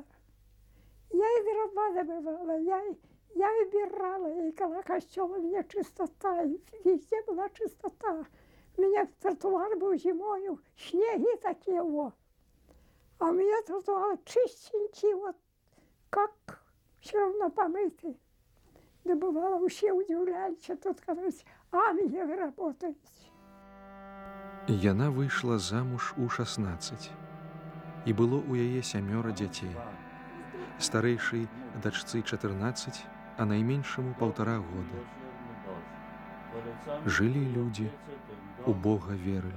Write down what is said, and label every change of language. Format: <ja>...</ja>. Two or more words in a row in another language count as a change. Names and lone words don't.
<ru>Я и дрова добывала, я убирала, и около костела у меня чистота, и везде была чистота. У меня тротуар был зимою, снеги такие вот. А у меня тротуар чистенький, вот, как все равно помытый. Да бывало, все удивлялись, что тут, короче, ангелы работают.</ru> <be>Яна выйшла замуж у 16, і было ў яе 7 дзяцей. Старэйшай дачцы 14, а найменшаму 1,5 года. Жылі людзі, у Бога верылі.</be>